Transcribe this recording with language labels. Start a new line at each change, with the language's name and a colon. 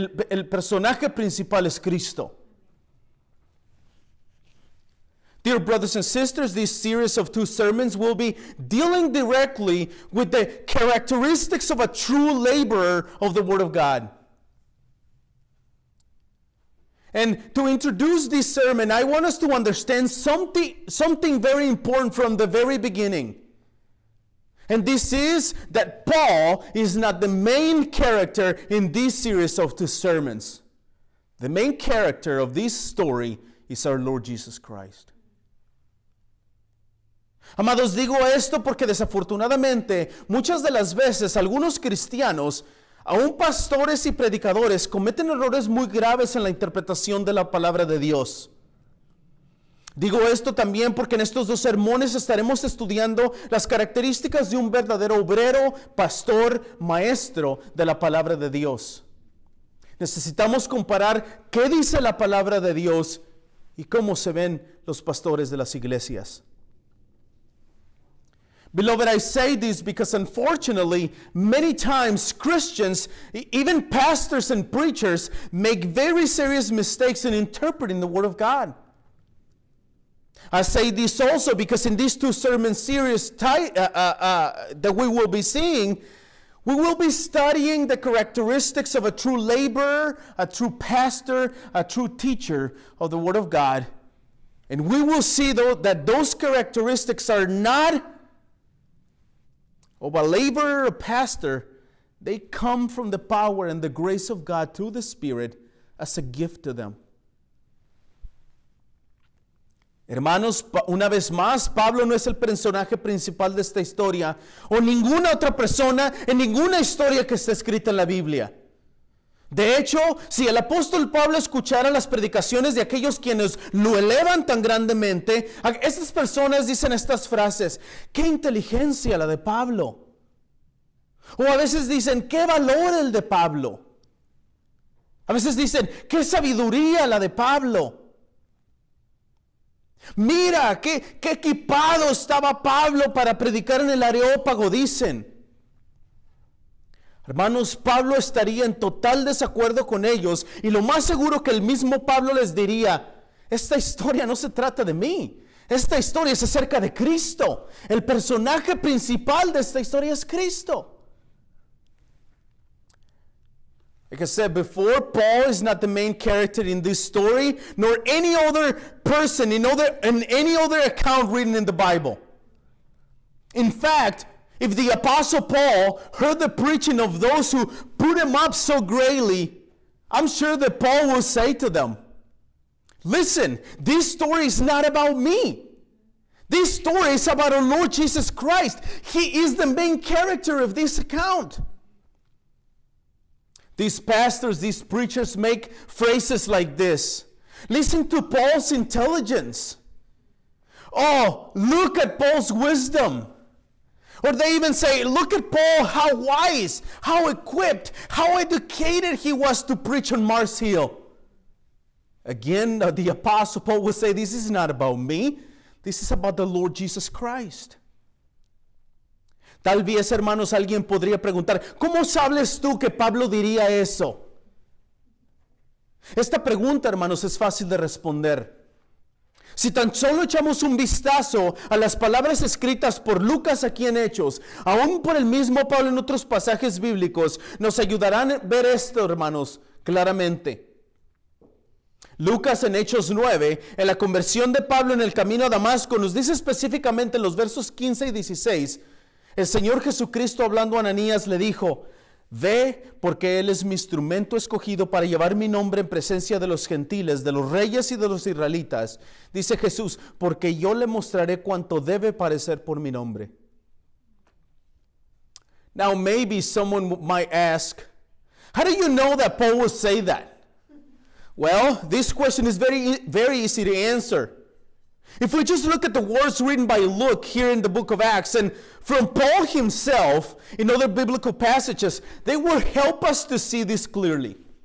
Spanish: El personaje principal es Cristo.
English: Dear brothers and sisters, this series of 2 sermons will be dealing directly with the characteristics of a true laborer of the Word of God. And to introduce this sermon, I want us to understand something very important from the very beginning. And this is that Paul is not the main character in this series of 2 sermons. The main character of this story is our Lord Jesus Christ.
Spanish: Amados, digo esto porque desafortunadamente muchas de las veces algunos cristianos, aún pastores y predicadores, cometen errores muy graves en la interpretación de la palabra de Dios. Digo esto también porque en estos 2 sermones estaremos estudiando las características de un verdadero obrero, pastor, maestro de la palabra de Dios. Necesitamos comparar qué dice la palabra de Dios y cómo se ven los pastores de las iglesias.
English: Beloved, I say this because unfortunately, many times Christians, even pastors and preachers, make very serious mistakes in interpreting the Word of God. I say this also because in these 2 sermon series that we will be seeing, we will be studying the characteristics of a true laborer, a true pastor, a true teacher of the Word of God. And we will see that those characteristics are not of a laborer or pastor. They come from the power and the grace of God through the Spirit as a gift to them.
Spanish: Hermanos, una vez más, Pablo no es el personaje principal de esta historia o ninguna otra persona en ninguna historia que está escrita en la Biblia. De hecho, si el apóstol Pablo escuchara las predicaciones de aquellos quienes lo elevan tan grandemente, estas personas dicen estas frases: ¡qué inteligencia la de Pablo! O a veces dicen: ¡qué valor el de Pablo! A veces dicen: ¡qué sabiduría la de Pablo! Mira, qué equipado estaba Pablo para predicar en el Areópago, dicen. Hermanos, Pablo estaría en total desacuerdo con ellos y lo más seguro que el mismo Pablo les diría, esta historia no se trata de mí, esta historia es acerca de Cristo. El personaje principal de esta historia es Cristo.
English: Like I said before, Paul is not the main character in this story, nor any other person in any other account written in the Bible. In fact, if the Apostle Paul heard the preaching of those who put him up so greatly, I'm sure that Paul will say to them, listen, this story is not about me. This story is about our Lord Jesus Christ. He is the main character of this account. These pastors, these preachers make phrases like this. Listen to Paul's intelligence. Oh, look at Paul's wisdom. Or they even say, look at Paul, how wise, how equipped, how educated he was to preach on Mars Hill. Again, the Apostle Paul will say, this is not about me. This is about the Lord Jesus Christ.
Spanish: Tal vez, hermanos, alguien podría preguntar, ¿cómo sabes tú que Pablo diría eso? Esta pregunta, hermanos, es fácil de responder. Si tan solo echamos un vistazo a las palabras escritas por Lucas aquí en Hechos, aún por el mismo Pablo en otros pasajes bíblicos, nos ayudarán a ver esto, hermanos, claramente. Lucas en Hechos 9, en la conversión de Pablo en el camino a Damasco, nos dice específicamente en los versos 15 y 16, el Señor Jesucristo hablando a Ananías le dijo, ve porque Él es mi instrumento escogido para llevar mi nombre en presencia de los gentiles, de los reyes y de los israelitas. Dice Jesús, porque yo le mostraré cuánto debe parecer por mi nombre.
English: Now maybe someone might ask, how do you know that Paul would say that? Well, this question is very easy to answer. If we just look at the words written by Luke here in the book of Acts and from Paul himself in other biblical passages, they will help us to see this clearly.